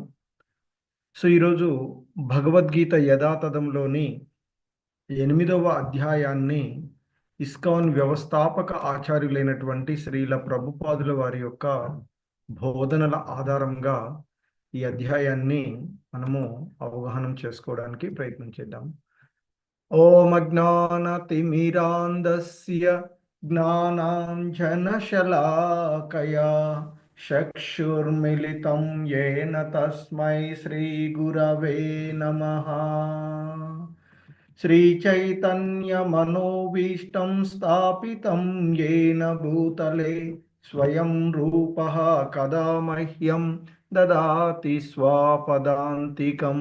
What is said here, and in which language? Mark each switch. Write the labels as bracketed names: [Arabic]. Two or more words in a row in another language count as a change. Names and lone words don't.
[Telugu] సో ఈరోజు భగవద్గీత యథాతథంలోని 8వ అధ్యాయాన్ని ఇస్కాన్ వ్యవస్థాపక ఆచార్యులైనటువంటి శ్రీల ప్రభుపాదుల వారి యొక్క బోధనల ఆధారంగా ఈ అధ్యాయాన్ని మనము అవగాహనం చేసుకోవడానికి ప్రయత్నం చేద్దాం. [Sanskrit] ఓం అజ్ఞానతిమిరాంధస్య జ్ఞానాంజనశలాకయా చక్షుర్మిలితం యేన తస్మై శ్రీ గురవే నమః. श्रीचैतन्यमनोभीष्टं स्थापितं येन भूतले स्वयं रूपः कदा मह्यं ददाति स्वापदान्तिकं।